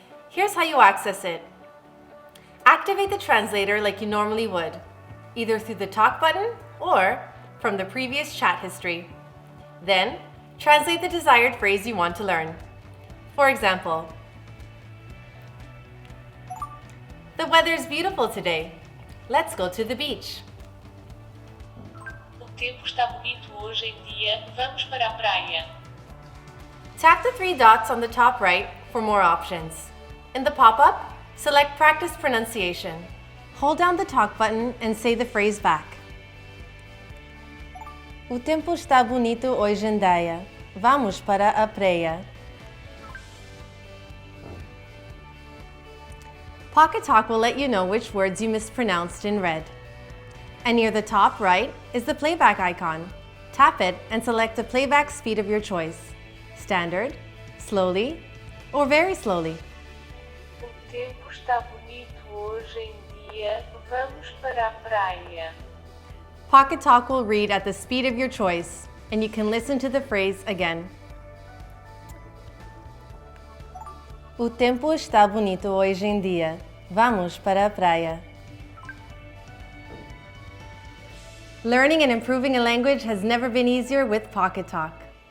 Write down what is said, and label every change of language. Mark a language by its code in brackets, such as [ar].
[en] Here's how you access it. Activate the translator like you normally would, either through the talk button or from the previous chat history. Then, translate the desired phrase you want to learn. For example, the weather's beautiful today. Let's go to the beach. [pt] O tempo está bonito hoje em dia. Vamos para a praia. [en] Tap the three dots on the top right for more options. In the pop-up, select Practice Pronunciation. Hold down the talk button and say the phrase back. [pt] O tempo está bonito hoje em dia. Vamos para a praia. [en] Pocketalk will let you know which words you mispronounced in red. And near the top right is the playback icon. Tap it and select the playback speed of your choice. Standard, slowly, or very slowly. [pt] O tempo está bonito hoje em dia. Vamos para a praia. [en] Pocketalk will read at the speed of your choice, and you can listen to the phrase again. [pt] O tempo está bonito hoje em dia. Vamos para a praia. [en] Learning and improving a language has never been easier with Pocketalk.